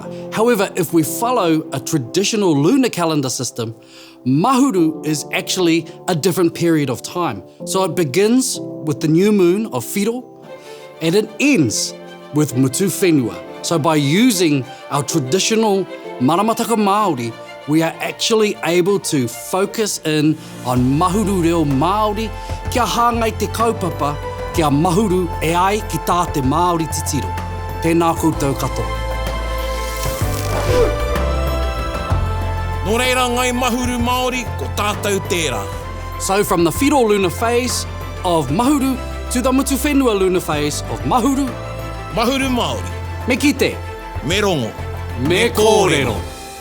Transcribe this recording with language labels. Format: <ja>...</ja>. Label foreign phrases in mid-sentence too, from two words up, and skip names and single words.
<en>However, if we follow a traditional lunar calendar system, Mahuru is actually a different period of time. So it begins with the new moon of Whiro, and it ends with Mutuwhenua. So by using our traditional</en> <mi>maramataka Māori,</mi> <en>we are actually able to focus in on</en> <mi>Mahuru reo Māori, kia hāngai te kaupapa, kia mahuru e ai ki tā te Māori titiro. Tēnā koutou katoa. Nō reira ngai Mahuru Māori, ko tātou tērā.</mi> <en>So from the Whiro lunar phase of Mahuru to the Mutuwhenua lunar phase of Mahuru,</en> <mi>Mahuru Māori. me kite, Me rongo. me kōrero.</mi>